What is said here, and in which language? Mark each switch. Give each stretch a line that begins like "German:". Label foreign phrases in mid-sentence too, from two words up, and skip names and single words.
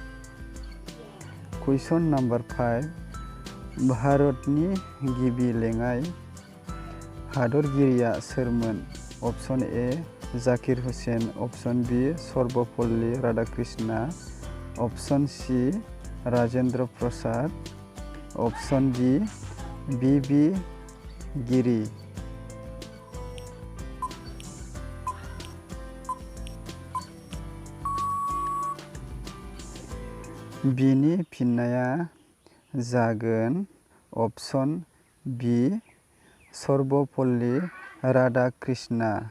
English: question number
Bodo: 5 भारतनि गिबि लेङाइ हादरगिरिया सोरमोन?
English: option A जाकिर हुसेन, option B सर्वपल्ली राधाकृष्णा, option C राजेन्द्र प्रसाद, option D BB गिरी।
Bodo: बिनि फिननाया जागोन
English: option B
Bodo: सर्वपल्ली राधाकृष्णा।